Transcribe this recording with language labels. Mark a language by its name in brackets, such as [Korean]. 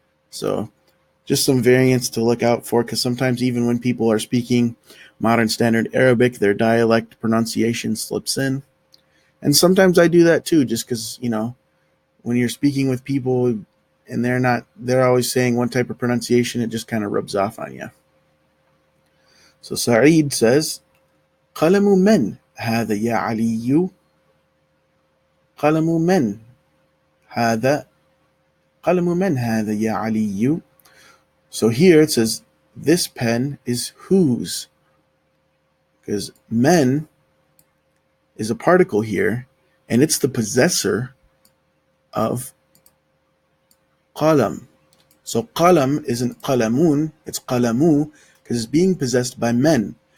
[English] So just some variants to look out for, because sometimes even when people are speaking modern standard Arabic, their dialect pronunciation slips in. And sometimes I do that too, just because, when you're speaking with people and they're always saying one type of pronunciation, it just kind of rubs off on you. So Sa'id says, [Arabic] قلم من هذا يا علي قلم من هذا قلم من هذا يا علي. [English] So here it says, this pen is whose? Because men is a particle here, and it's the possessor of qalam. So qalam isn't qalamun, it's qalamu, because it's being possessed by men.